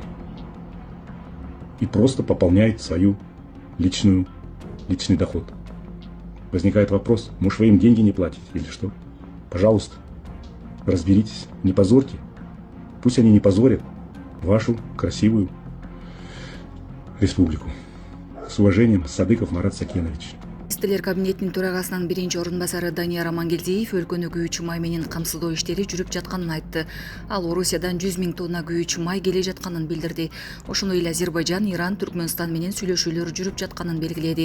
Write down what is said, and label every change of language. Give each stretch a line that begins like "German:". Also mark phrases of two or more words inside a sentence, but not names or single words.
Russian: И просто пополняют свою личный доход. Возникает вопрос, может, вы им деньги не платите или что? Пожалуйста, разберитесь, не позорьте. Пусть они не позорят вашу красивую республику. С уважением, Садыков Марат Сакенович.
Kyrgyz: Министрлер кабинетинин төрагасынын биринчи орун басары Данияр Амангелдиев өлкөнү күйүүчү май менен камсыздоо иштери жүрүп жатканын айтты. Ал Орусиядан 100 000 тонна күйүүчү май келе жатканын билдирди. Ошондой эле Азербайжан, Иран, Түркмөнстан менен сүйлөшүүлөр жүрүп жатканын белгиледи.